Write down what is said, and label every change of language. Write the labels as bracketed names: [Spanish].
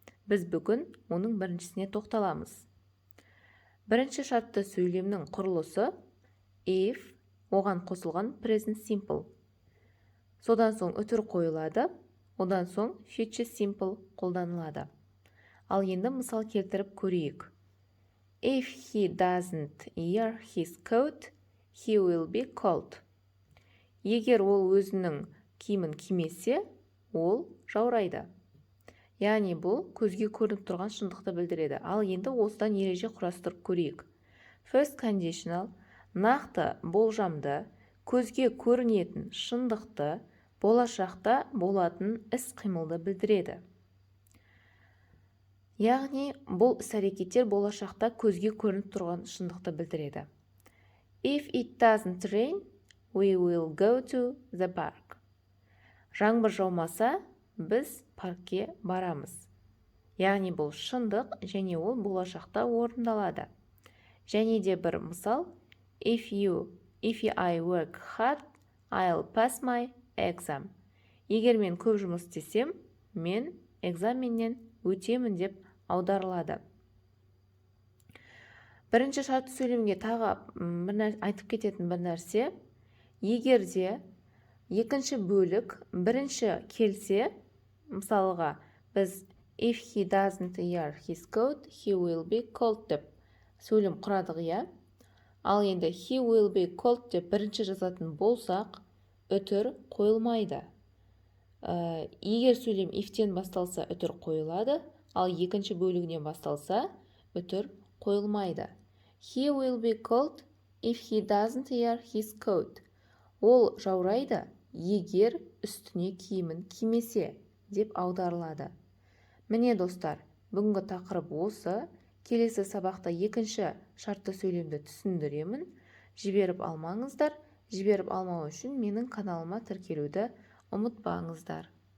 [Kazakh] Біз бүгін оның біріншісіне тоқталамыз. Бірінші шартты сөйлемнің құрылысы if, оған қосылған present simple. Содан соң үтір қойылады, одан соң future simple қолданылады. Ал енді мысал келтіріп көрейік. [English] If he doesn't wear his coat, he will be cold. [Kazakh] Егер ол өзінің киімін кимесе, ол жаурайды. Яғни бұл көзге көрініп тұрған шындықты білдіреді. Ал енді осыдан ереже құрастырып көрейік. First conditional нақты болжамды, көзге көрінетін шындықты, болашақта болатын іс-қимылды білдіреді. Яғни бұл іс-әрекеттер болашақта көзге көрініп тұрған шындықты білдіреді. [English] If it doesn't rain, we will go to the park. [Kazakh] Жаңбыр жаумаса, біз паркке барамыз. Яғни бұл шындық және ол болашақта орындалады. Және де бір мысал, [English] If I work hard, I'll pass my exam. [Kazakh] Егер мен көп жұмыс істесем, мен экзаменнен өтемін деп аударылады. Бірінші шартты сөйлемге тағы айтып кететін бір нәрсе, егерде екінші бөлік бірінші келсе, мысалға біз [English] if he doesn't wear his coat, he will be cold [Kazakh] деп сөйлем құрадық, иә? Ал енді [English] he will be cold [Kazakh] деп бірінші жазатын болсақ, үтір қойылмайды. Егер сөйлем if-тен басталса, үтір қойылады, ал екінші бөлігінен басталса, үтір қойылмайды. [English] He will be cold if he doesn't wear his coat. [Kazakh] Ол жаурайды, егер үстіне киімін кимесе деп аударылады. Міне достар, бүгінгі тақырып осы. Келесі сабақта екінші шартты сөйлемді түсіндіремін. Жіберіп алмаңыздар. Жіберіп алмау үшін менің каналыма тіркелуді ұмытпаңыздар.